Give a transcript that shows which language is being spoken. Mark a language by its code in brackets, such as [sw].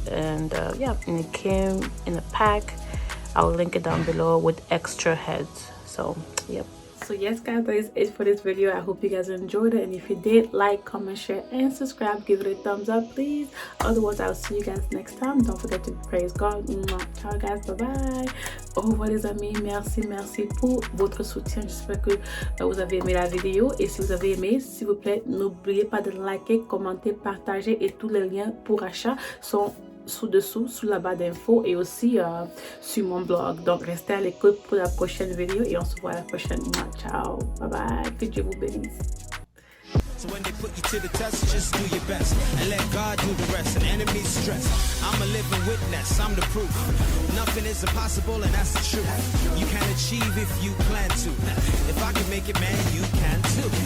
[en] And yeah, and it came in a pack. I'll link it down below with extra heads. So yep, So yes guys, that is it for this video. I hope you guys enjoyed it, and if you did, like, comment, share and subscribe. Give it a thumbs up please. Otherwise I'll see you guys next time. Don't forget to praise God. Ciao guys, bye bye. [fr] Au revoir les amis, merci pour votre soutien. J'espère que vous avez aimé la vidéo, et si vous avez aimé, s'il vous plaît, n'oubliez pas de liker, commenter, partager, et tous les liens pour achat sont sous la barre d'infos, et aussi sur mon blog. Donc restez à l'écoute pour la prochaine vidéo, et on se voit à la prochaine. Ciao, bye bye, que Dieu vous bénisse. [en] So when they put you to the test, just do your best and let God do the rest. And enemies stress, I'm a living witness, I'm the proof. Nothing is impossible, and that's the truth. You can achieve if you plan to. If I can make it, man, you can too.